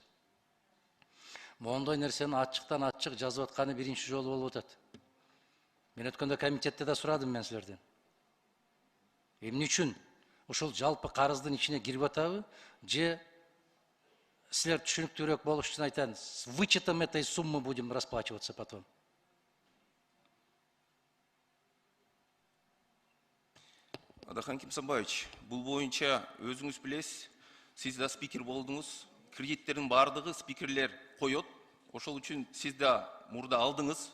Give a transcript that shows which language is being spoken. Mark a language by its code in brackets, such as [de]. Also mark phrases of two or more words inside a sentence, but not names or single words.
[ky] Мондой нерсени ачыктан ачык жазып атканы биринчи жолу болуп атат. Мен өткөндө комитетте да сурадым мен силерден. Эмне үчүн ушул жалпы карыздын ичине кирип атабы, же силер түшүнүктүүрөөк болуш үчүн айтам, [ru] с вычетом этой суммы будем расплачиваться потом. [ky] Адахан Кимсанбаевич, бул боюнча өзүңүз билесиз, сиз да спикер болдуңуз. Кредиттердин баардыгы спикерлер коет. Ошол үчүн сиз да мурда алдыңыз.